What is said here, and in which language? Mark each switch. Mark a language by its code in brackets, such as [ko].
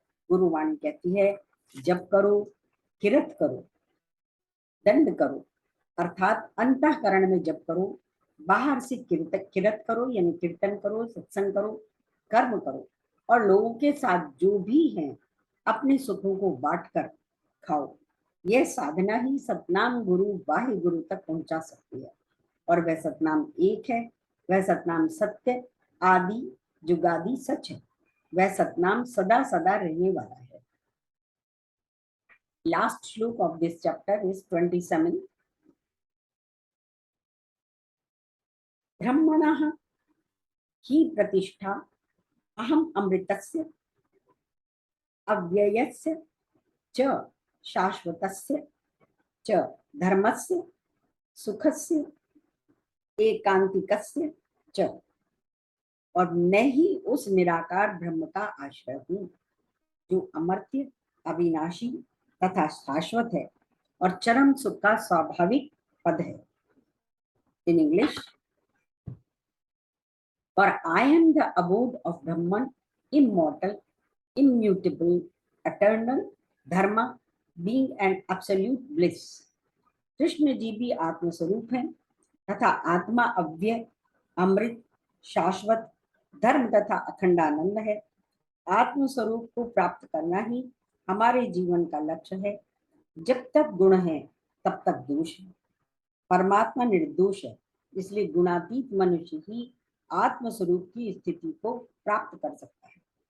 [hi] गुरुवाणी कहती है, जप करो, किरत करो, दंड करो, अर्थात अंतःकरण में जप करो, बाहर से किरत करो यानी कीर्तन करो, सत्संग करो, कर्म करो और लोगों के साथ जो भी हैं अपने सुखों को बांट कर खाओ। यह साधना ही सतनाम गुरु वाहे गुरु तक पहुंचा सकती है। और वह सतनाम एक है, वह सतनाम सत्य आदि जुगादि सच है, वह सतनाम सदा सदा रहने वाला है। [en] Last shloka of this chapter is 27. [sa] ब्रह्मणः ही प्रतिष्ठा अहम अमृतस्य अव्ययस्य च शाश्वतस्य च धर्मस्य सुखस्य एकांतिकस्य च, [hi] और मैं ही उस निराकार ब्रह्म का आश्रय हूँ जो अमर्त्य, अविनाशी तथा शाश्वत है और चरम सुख का स्वाभाविक पद है। In English, [en] for I am the abode of Brahman, immortal, immutable, eternal, dharma, being and absolute bliss. [hi] Krishna ji भी आत्म स्वरूप है तथा आत्मा अव्यय, अमृत, शाश्वत, धर्म तथा अखंडानंद है। आत्म स्वरूप को प्राप्त करना ही हमारे जीवन का लक्ष्य है। जब तक गुण है तब तक दोष है। परमात्मा निर्दोष है, इसलिए गुणातीत मनुष्य ही आत्म स्वरूप की स्थिति को प्राप्त कर सकता है।